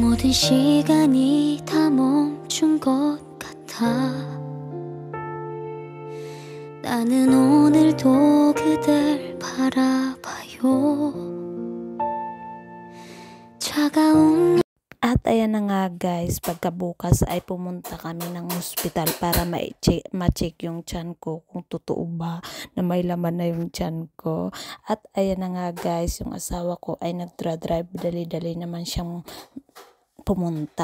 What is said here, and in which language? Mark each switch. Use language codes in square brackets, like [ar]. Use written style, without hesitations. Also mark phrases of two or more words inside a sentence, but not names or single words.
[ko] 이 시간이 다 멈춘 것 같아. 나는 오늘도 그댈 바라봐요. 차가운 [tl] At ayan na nga guys, pagkabukas ay pumunta kami ng hospital para ma-check yung tiyan ko kung totoo ba na may laman na yung tiyan ko. At ayan na nga guys, yung asawa ko ay nagdra-drive, dali-dali naman siyang pumunta.